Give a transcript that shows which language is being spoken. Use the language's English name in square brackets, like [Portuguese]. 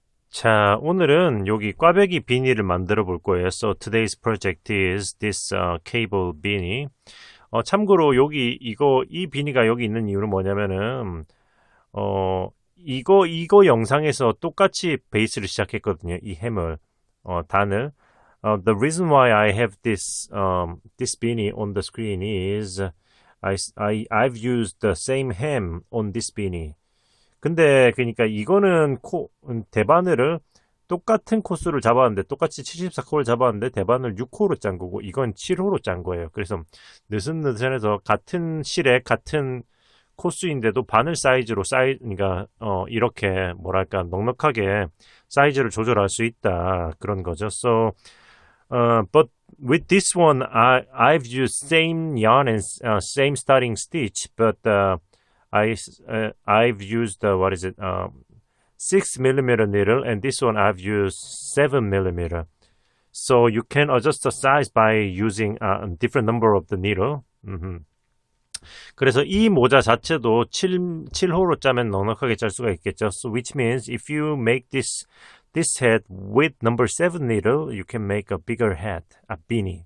[Korean] 자, 오늘은 여기 꽈배기 비니를 만들어 볼 거예요. [English] So today's project is this cable beanie. [Korean] 참고로 여기 이 비니가 여기 있는 이유는 뭐냐면은 이거 영상에서 똑같이 베이스를 시작했거든요. 이 햄을 단을. [English] The reason why I have this beanie on the screen is I've used the same hem on this beanie. [Korean] 근데 그러니까 이거는 대바늘을 똑같은 코스를 잡았는데 똑같이 74코를 잡았는데 대바늘 6호로 짠 거고 이건 7호로 짠 거예요. 그래서 느슨느슨해서 같은 실에 같은 코스인데도 바늘 사이즈로 그러니까 이렇게 뭐랄까 넉넉하게 사이즈를 조절할 수 있다 그런 거죠. [English] So, but with this one, I've used same yarn and same starting stitch, but I've used 6mm needle, and this one I've used 7mm. So you can adjust the size by using a different number of the needle. [Korean] 그래서 이 모자 자체도 7호로 짜면 넉넉하게 짤 수가 있겠죠. [English] So which means if you make this hat with number 7 needle, you can make a bigger hat, a beanie.